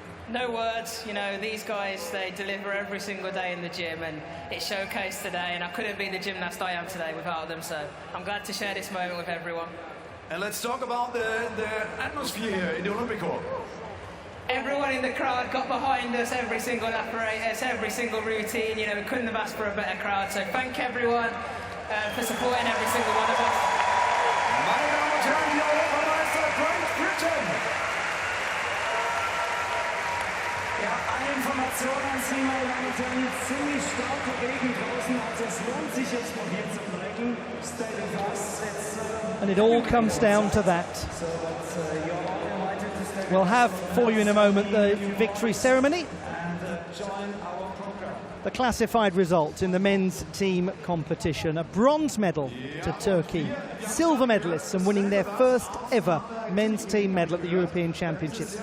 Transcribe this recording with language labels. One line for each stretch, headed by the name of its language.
English: No words, you know, these guys, they deliver every single day in the gym, and it's showcased today, and I couldn't be the gymnast I am today without them, so I'm glad to share this moment with everyone. And let's talk about the atmosphere here in the Olympic Hall. Everyone in the crowd got behind us, every single apparatus, every single routine. You know, we couldn't have asked for a better crowd. So thank everyone for supporting every single one of us.
German: Meine Damen und Herren, die Europameister Great Britain. Ja, eine Information an Sie, meine Damen und Herren, ziemlich starke Regen draußen, also es lohnt sich jetzt noch hier zu bleiben.
English: Stay fast. And it all comes down to that. We'll have for you in a moment the victory ceremony. The classified results in the men's team competition. A bronze medal to Turkey. Silver medalists and winning their first ever men's team medal at the European Championships.